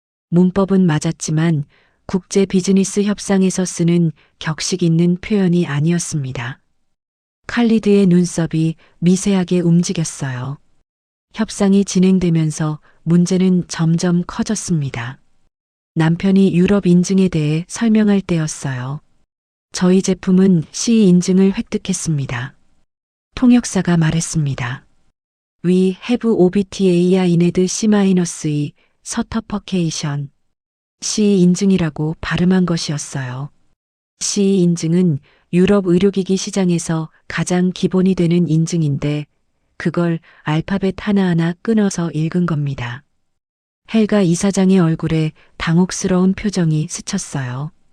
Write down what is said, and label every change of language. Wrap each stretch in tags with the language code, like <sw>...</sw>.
<ko>문법은 맞았지만 국제 비즈니스 협상에서 쓰는 격식 있는 표현이 아니었습니다. 칼리드의 눈썹이 미세하게 움직였어요. 협상이 진행되면서 문제는 점점 커졌습니다. 남편이 유럽 인증에 대해 설명할 때였어요. 저희 제품은 CE 인증을 획득했습니다. 통역사가 말했습니다.</ko> <en>We have OBTA ined C-E certification.</en> <ko>CE 인증이라고 발음한 것이었어요. CE 인증은 유럽 의료기기 시장에서 가장 기본이 되는 인증인데 그걸 알파벳 하나하나 끊어서 읽은 겁니다. 헬가 이사장의 얼굴에 당혹스러운 표정이 스쳤어요.</ko>